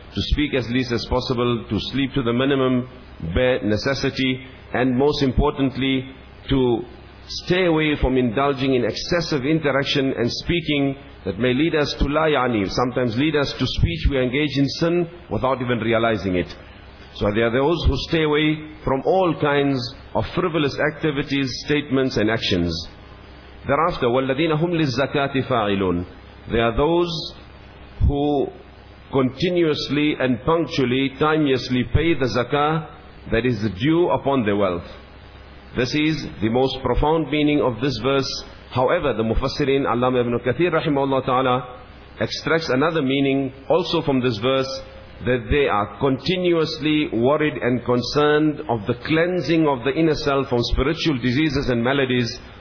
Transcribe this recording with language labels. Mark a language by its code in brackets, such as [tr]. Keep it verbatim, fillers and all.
[en] To speak as least as possible, to sleep to the minimum, bare necessity, and most importantly, to stay away from indulging in excessive interaction and speaking that may lead us to la yani, sometimes lead us to speech we engage in sin without even realizing it. So there are those who stay away from all kinds of frivolous activities, statements and actions. Thereafter, [ar] وَالَّذِينَ هُمْ لِلزَّكَاةِ فَاعِلُونَ. [en] They are those who continuously and punctually, timeously pay the zakah that is due upon their wealth. This is the most profound meaning of this verse. However, the Mufassirin, Allama Ibn Kathir rahimahullah ta'ala, extracts another meaning also from this verse, that they are continuously worried and concerned of the cleansing of the inner self from spiritual diseases and maladies.